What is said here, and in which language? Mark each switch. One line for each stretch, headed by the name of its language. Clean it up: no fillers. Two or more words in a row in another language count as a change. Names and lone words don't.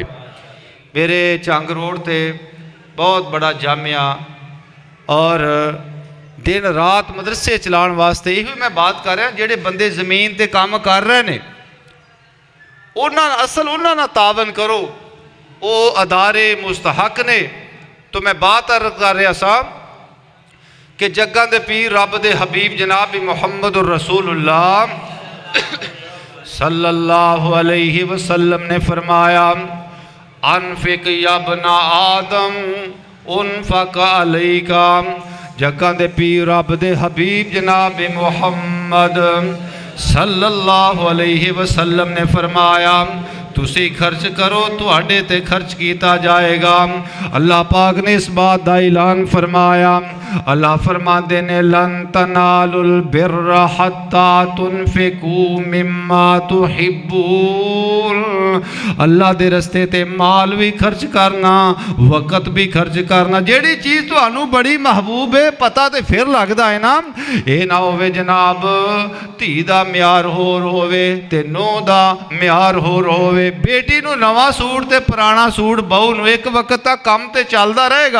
Punjabi: میرے چنگ روڈ تے بہت وڈا جامعہ اور دن رات مدرسے چلانے واسطے ایہی میں گل کر رہا. جہڑے بندے زمین تے کم کر رہے نے اصل انہاں نے تعاون کرو، او ادارے مستحق نے. تو میں بات عرض کر رہا صاحب کہ جگاں دے پیر رب دے حبیب جناب محمد رسول اللہ
Arabic: صلی اللہ علیہ وسلم
Punjabi: نے فرمایا,
Arabic: أنفق يا ابن آدم أنفق عليك.
Punjabi: جگاں دے پیر رب دے حبیب جناب محمد
Arabic: صلی اللہ علیہ وسلم
Punjabi: نے فرمایا تسی خرچ کرو تہاڈے تے خرچ کیا جائے گا.
Urdu: اللہ پاک نے اس بات کا اعلان فرمایا.
Punjabi: اللہ فرماتے نے
Arabic: لن تنالوا البر حتى تنفقوا مما تحبون.
Punjabi: اللہ دے رستے تے مال وی خرچ کرنا، وقت وی خرچ کرنا. جہڑی چیز تہانوں بڑی محبوب ہے پتا تو فیر لگدا ہے نا. ایہ نہ ہووے جناب دھی دا معیار ہور ہووے تے نوں دا معیار ہور ہووے. بیٹی نوں نواں سوٹ تے پرانا سوٹ بہو نوں اک وقت تک کم تے چلدا رہے گا.